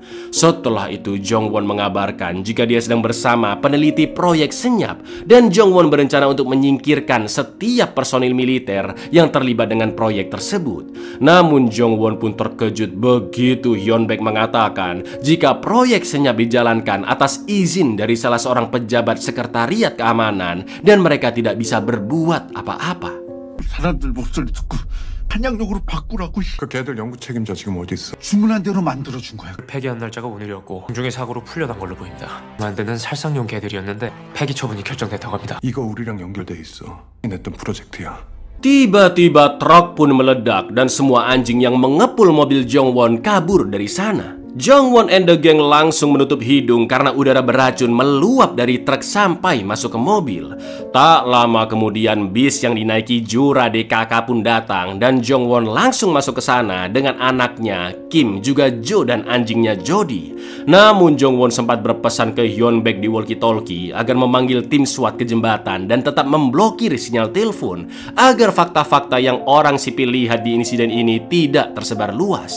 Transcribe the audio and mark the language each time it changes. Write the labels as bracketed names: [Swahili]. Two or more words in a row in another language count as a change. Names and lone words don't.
[Indonesian] Setelah itu Jongwon mengabarkan jika dia sedang bersama peneliti proyek senyap dan Jongwon berencana untuk menyingkirkan setiap personil militer yang terlibat dengan proyek tersebut. Namun Jongwon pun terkejut begitu Yeonbaek mengatakan jika proyek senyap dijalankan atas izin dari salah seorang pejabat sekretariat keamanan dan mereka tidak bisa berbuat apa-apa. [Korean] 사람들 목소리 듣고 한양역으로 바꾸라고. 그 걔들 연구 책임자 지금 어디 있어? 주문한 대로 만들어준 거야. 폐기한 날짜가 오늘이었고 공중의 사고로 풀려난 걸로 보입니다. 만드는 살상용 개들이었는데 폐기 처분이 결정됐다고 합니다. 이거 우리랑 연결돼 있어. 냈던 프로젝트야. [Indonesian] Tiba-tiba truk pun meledak dan semua anjing yang mengepul mobil Jongwon kabur dari sana. Jongwon [English] and the gang [Indonesian] langsung menutup hidung karena udara beracun meluap dari truk sampai masuk ke mobil. Tak lama kemudian bis yang dinaiki Jura DKK pun datang dan Jongwon langsung masuk ke sana dengan anaknya Kim, juga Jo dan anjingnya Jody. Namun Jongwon sempat berpesan ke Yeonbaek di walkie-talkie agar memanggil tim SWAT ke jembatan dan tetap memblokir sinyal telepon agar fakta-fakta yang orang sipil lihat di insiden ini tidak tersebar luas.